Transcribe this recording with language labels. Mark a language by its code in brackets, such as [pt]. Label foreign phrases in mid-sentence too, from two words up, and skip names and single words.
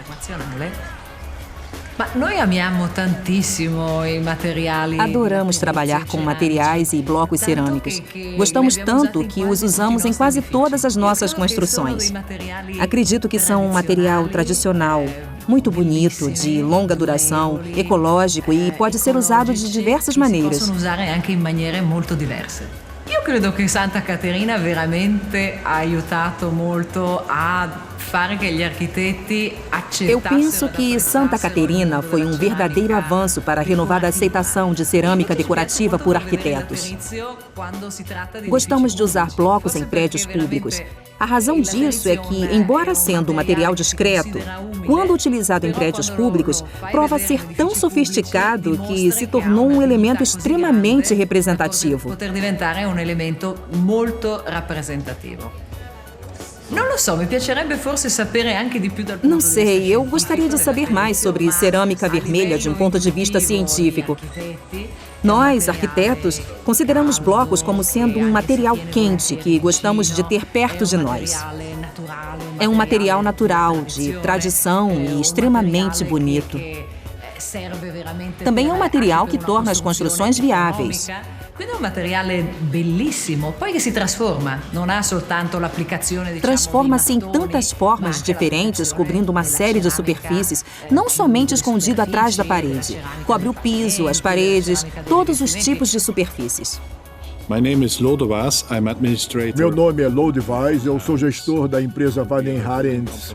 [pt] Adoramos trabalhar com materiais e blocos cerâmicos. Gostamos tanto que os usamos em quase todas as nossas construções. Acredito que são um material tradicional, muito bonito, de longa duração, ecológico e pode ser usado de diversas maneiras. [it] Io credo che Santa Caterina veramente ha aiutato molto a fare che gli architetti accettassero. [pt] Eu penso que Santa Caterina foi um verdadeiro avanço para a renovada aceitação de cerâmica decorativa por arquitetos. Gostamos de usar blocos em prédios públicos. A razão disso é que, embora sendo um material discreto, quando utilizado em prédios públicos, prova ser tão sofisticado que se tornou um elemento extremamente representativo. [it] Poter diventare un elemento molto rappresentativo. [pt] Não sei, eu gostaria de saber mais sobre cerâmica vermelha de um ponto de vista científico. Nós, arquitetos, consideramos blocos como sendo um material quente que gostamos de ter perto de nós. É um material natural, de tradição e extremamente bonito. Também é um material que torna as construções viáveis. [it] Quindi è un materiale bellissimo, poi che si trasforma, non ha soltanto l'applicazione, [pt] Transforma-se em tantas formas diferentes, cobrindo uma série de superfícies, não somente escondido atrás da parede. Cobre o piso, as paredes, todos os tipos de superfícies. Meu nome é Lode Vaz, eu sou gestor da empresa Van den Harens.